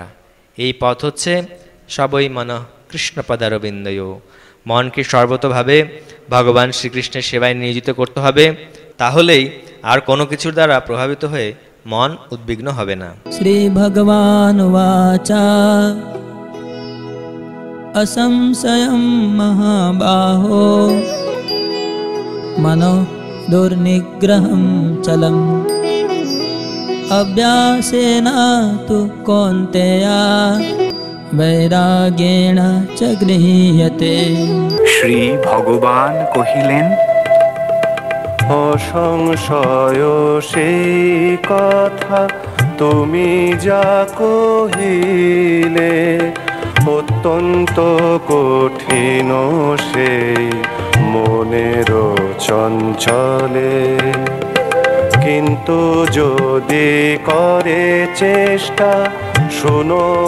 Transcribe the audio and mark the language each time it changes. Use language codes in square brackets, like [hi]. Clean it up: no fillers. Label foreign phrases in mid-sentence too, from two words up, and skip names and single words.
[bn] এই পথ হচ্ছে [sa] সবই মনঃ কৃষ্ণপদারবিন্দয়। [bn] মনকে সর্বতোভাবে ভগবান শ্রীকৃষ্ণের সেবায় নিয়োজিত করতে হবে, তাহলেই আর কোনো কিছুর দ্বারা প্রভাবিত হয়ে মন উদ্বিগ্ন হবে না। [sa] শ্রী ভগবান বাচা असंशयं महाबाहो मनो दुर्निग्रहं चलम् अभ्यासेन तु कौन्तेया वैराग्येण च गृह्यते। [bn] শ্রী ভগবান কহিলেন, অসংশয় সেই কথা তুমি যা কহিলে, অত্যন্ত কঠিন সেই মনের চঞ্চলে, কিন্তু কিন্তু যদি করে চেষ্টা, শোনো